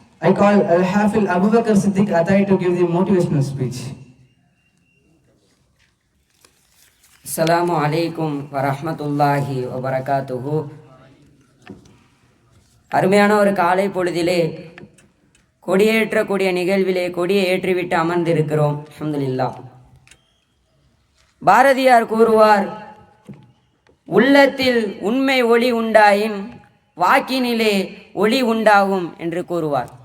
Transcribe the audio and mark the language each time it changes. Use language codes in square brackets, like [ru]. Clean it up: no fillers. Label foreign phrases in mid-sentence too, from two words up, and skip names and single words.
[en] I call Al-Hafil Abu Bakr Siddiq Atai to give the motivational speech. [ar] السلام عليكم ورحمة الله وبركاته. [ta] அருமையான ஒரு காலை பொழுதிலே கொடியேற்றக்கூடிய நிகழ்விலே கொடியை ஏற்றிவிட்டு அமர்ந்திருக்கிறோம். [ar] الحمد لله. [ta] பாரதியார் கூறுவார், உள்ளத்தில் உண்மை ஒளி உண்டாயின் வாக்கினிலே ஒளி உண்டாகும் என்று கூறுவார்.